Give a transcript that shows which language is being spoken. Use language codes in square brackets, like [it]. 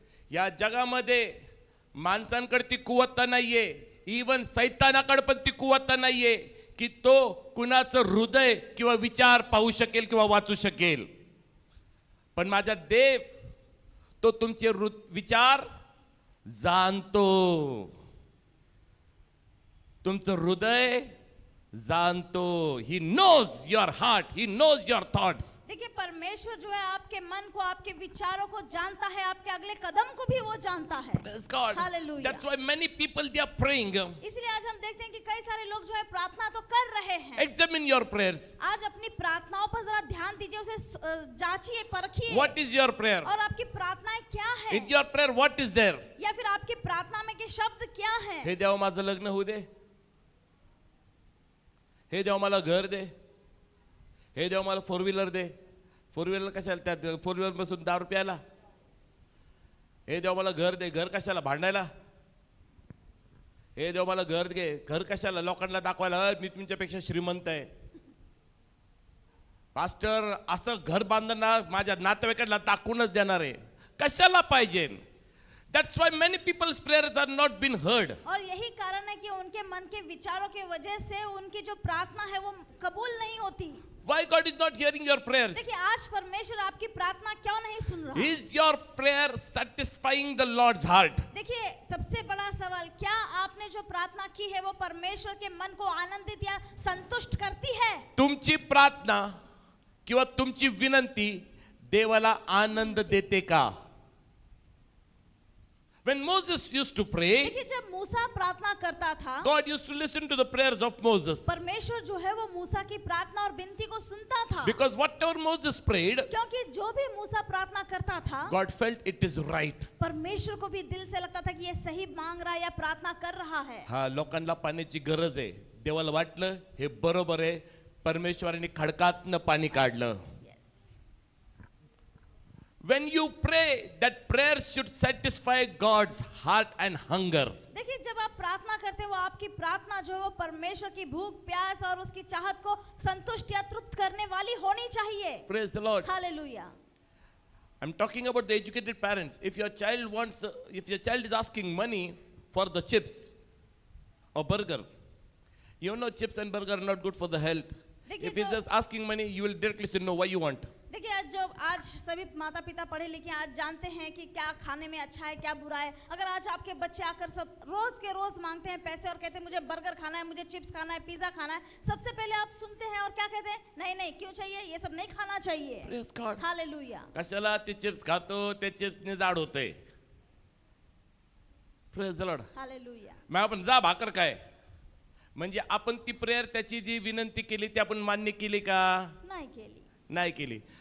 [mr] या जगामध्ये माणसांकडे ती कुवत्ता नाहीये, इवन सैतानाकडे पण ती कुवत्ता नाहीये की तो कुणाचं हृदय किंवा विचार पाहू शकेल किंवा वाचू शकेल. पण माझा देव तो तुमचे विचार जाणतो, तुमचं हृदय जानतो. [en] He knows your heart, he knows your thoughts. [hi] देखिए परमेश्वर जो है आपके मन को आपके विचारों को जानता है, आपके अगले कदम को भी वो जानता है. [en] Praise God. Hallelujah. That's why many people they are praying. [hi] इसलिए आज हम देखते हैं कि कई सारे लोग जो है प्रार्थना तो कर रहे हैं. [en] Examine your prayers. [hi] आज अपनी प्रार्थनाओं पर जरा ध्यान दीजिए, उसे जांचिए परखिए. [en] What is your prayer? [hi] और आपकी प्रार्थनाएं क्या है. [en] In your prayer what is there? [hi] या फिर आपकी प्रार्थना में के शब्द क्या है. [mr] हे देवा माझं लग्न होऊ दे, हे देवा मला घर दे, हे देवा मला 4 व्हीलर दे. 4 व्हीलर कशाला, त्यात 4 व्हीलर बसून दारू प्यायला. हे देवा मला घर दे, घर कशाला भांडायला. हे देवा मला घर दे, घर कशाला लोकांना दाखवायला मी तुमच्यापेक्षा श्रीमंत आहे. पास्टर असं घर बांधणार माझ्या नातेवाईकांना दाखवूनच देणार आहे, कशाला पाहिजे. [en] That's why many people's prayers are not been heard. [hi] और यही कारण है कि उनके मन के विचारों के वजह से उनकी जो प्रार्थना है वो कबूल नहीं होती. [en] Why God is not hearing your prayers? [hi] देखिए आज परमेश्वर आपकी प्रार्थना क्यों नहीं सुन रहा. [en] Is your prayer satisfying the Lord's heart? [hi] देखिए सबसे बड़ा सवाल, क्या आपने जो प्रार्थना की है वो परमेश्वर के मन को आनंदित या संतुष्ट करती है. [mr] तुमची प्रार्थना किंवा तुमची विनंती देवाला आनंद देते का. [en] When Moses used to pray, [hi] देखिए जब मूसा प्रार्थना करता था, [en] God used to listen to the prayers of Moses. [hi] परमेश्वर जो है वो मूसा की प्रार्थना और विनती को सुनता था, [en] Because whatever Moses prayed, [hi] क्योंकि जो भी मूसा प्रार्थना करता था, [en] God felt it is right. [hi] परमेश्वर को भी दिल से लगता था कि ये सही मांग रहा है या प्रार्थना कर रहा है. [mr] हा लोकांना पाण्याची गरज आहे. देवाला वाटलं हे बरोबर आहे. परमेश्वराने खडकातनं पाणी काढलं. [en] When you pray, that prayer should satisfy God's heart and hunger. [hi] देखिए जब आप प्रार्थना करते हो वो आपकी प्रार्थना जो है वो परमेश्वर की भूख प्यास और उसकी चाहत को संतुष्ट या तृप्त करने वाली होनी चाहिए. [en] Praise the Lord. [hi] Hallelujah. [en] I'm talking about the educated parents. If your child is asking money for the chips or burger, you know chips and burger are not good for the health. If he's just asking money, you will directly say no. Why you want? [hi] देखिए आज सभी माता पिता पढ़े लिखे आज जानते हैं कि क्या खाने में अच्छा है क्या बुरा है. अगर आज आपके बच्चे आकर सब रोज के रोज मांगते हैं पैसे और कहते हैं मुझे बर्गर खाना है, मुझे चिप्स खाना है, पिज्जा खाना है, सबसे पहले आप सुनते हैं और क्या कहते हैं? नहीं नहीं, क्यों चाहिए? ये सब नहीं खाना चाहिए. [en] Praise God. [hi] हालेलुया. [mr] कशाला ते चिप्स खातो, ते चिप्सने जाड होते. [en] Praise the Lord. [hi] हालेलुया. [mr] मग आपण जा भाकर काय म्हणजे आपण ती प्रेयर त्याची जी विनंती केली ती आपण मान्य केली का? नाही केली. नाही केली.